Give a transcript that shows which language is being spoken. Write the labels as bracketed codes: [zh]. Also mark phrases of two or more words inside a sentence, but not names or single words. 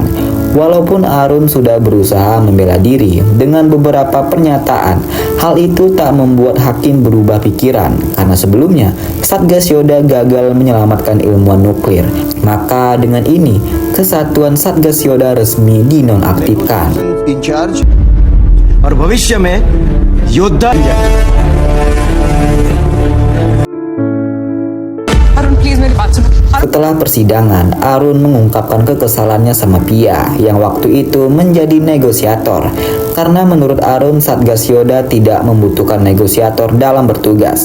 [id] Walaupun Arun sudah berusaha membela diri dengan beberapa pernyataan, hal itu tak membuat hakim berubah pikiran karena sebelumnya Satgas Yoda gagal menyelamatkan ilmuwan nuklir. Maka dengan ini, kesatuan Satgas Yoda resmi dinonaktifkan. [en] In charge [hi] और भविष्य में योद्धा [id] Setelah persidangan, Arun mengungkapkan kekesalannya sama Pia yang waktu itu menjadi negosiator Karena menurut Arun, Satgas Yoda tidak membutuhkan negosiator dalam bertugas.